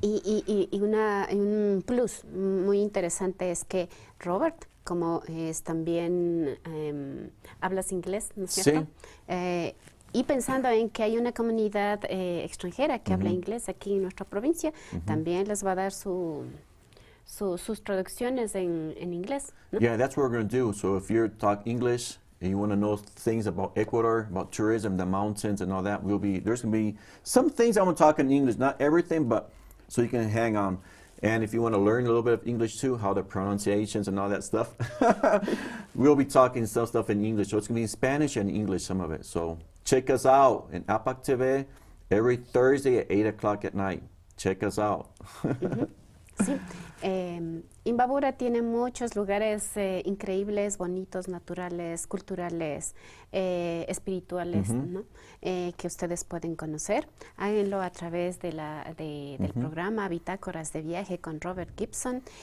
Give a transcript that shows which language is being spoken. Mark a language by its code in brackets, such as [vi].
[es] Y un plus muy interesante es que Robert, como es también hablas inglés, ¿no es cierto? Sí. Y pensando en que hay una comunidad extranjera que habla inglés aquí en nuestra provincia, también les va a dar sus traducciones en inglés, ¿no? [en] Yeah, that's what we're going to do. So if you talk English and you want to know things about Ecuador, about tourism, the mountains and all that, there's going to be some things I want to talk in English, not everything, but so you can hang on. And if you want to learn a little bit of English too, how the pronunciations and all that stuff, we'll be talking some stuff in English. So it's going to be in Spanish and English, some of it. So check us out in APAC TV every Thursday at 8 o'clock at night. Check us out. [es] Sí, Imbabura tiene muchos lugares increíbles, bonitos, naturales, culturales, espirituales, ¿no? Que ustedes pueden conocer. Háganlo a través del programa Bitácoras de Viaje con Robert Gibson.